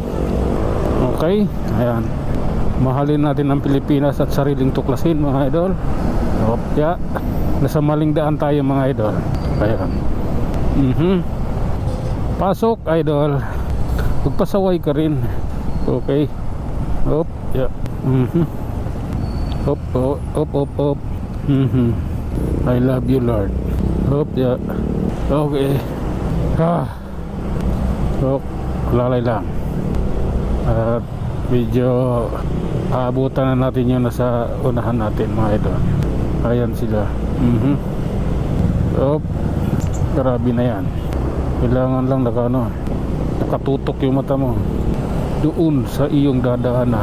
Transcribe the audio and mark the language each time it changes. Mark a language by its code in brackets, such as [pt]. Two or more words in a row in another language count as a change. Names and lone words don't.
[tl] Okay, ayan. Mahalin natin ang Pilipinas at sariling tuklasin mga idol. Opya, nasa maling daan tayo mga idol. Ayan. Pasok idol, magpasaway ka rin. Okay. Op, yeah. Op, op, op, op, op. [en] I love you Lord. Op, yeah. Okay. Op, [tl] lalay lang. At medyo aabutan na natin yung nasa unahan natin mga idol. Ayan sila. Op, grabe na yan. Kailangan lang nakatutok yung mata mo doon sa iyong dadaanan.